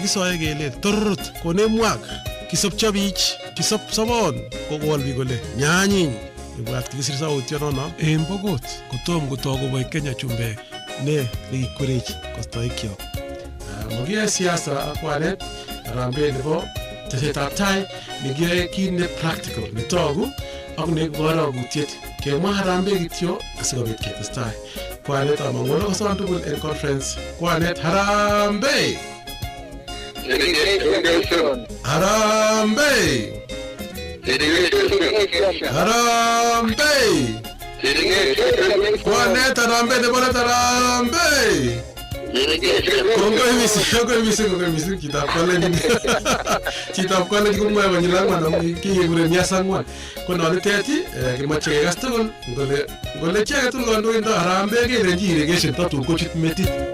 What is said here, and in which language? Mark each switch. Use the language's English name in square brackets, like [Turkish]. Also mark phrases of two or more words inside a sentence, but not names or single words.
[Kalenjin] kisoe kele torrot konemwak kisopcho bich kisop sobon kokol biik kole nyanyiny ibwat kikisir sautyo nono en Pokot kotom kotoi koboi Kenya chumbek ne nekikwerech kostoikyok. Mokiyoe siasa ak walet harambee nebo tesetab tai nekiyoe kit ne practical netogu ak neborokutiet kemwa harambee kityo asikobit ketestai. Kwanet amang'wano koson tugul en conference. Kwanet harambee! Harambee! Harambee! Kwanet harambee nebo let harambee! Kongoi mising chitab kwalet komwoe konyil ang'wan amu kikekure mias ang'wan. Ko nonitet kimoche kekas tugul ngole chi age tugul kandoindo harambee kelenji irrigation tatun kochut metit.